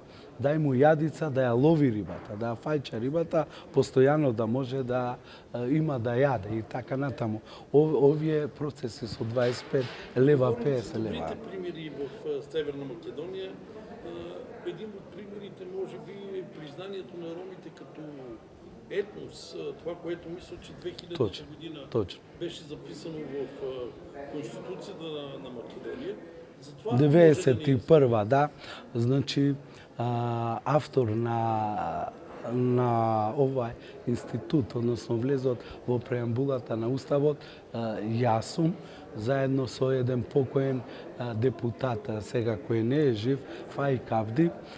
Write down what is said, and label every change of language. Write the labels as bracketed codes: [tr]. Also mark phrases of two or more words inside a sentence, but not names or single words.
[mk] Дај му јадица да ја лови рибата, да ја фаќа рибата, постојано да може да има да јаде и така натаму. Овие процеси со 25 лева, 50 лева. [bg] Добрите примери во Северна Македонија, един од примерите може би е признанието на ромите като етнос, това, което мисля, че 2000 година беше записано в Конституцията на Македония. [mk] 91, да. Значи, автор на овај институт, односно влезот во преамбулата на Уставот, јас сум, заедно со еден покоен депутат, сега кој не е жив, Фаик Авди,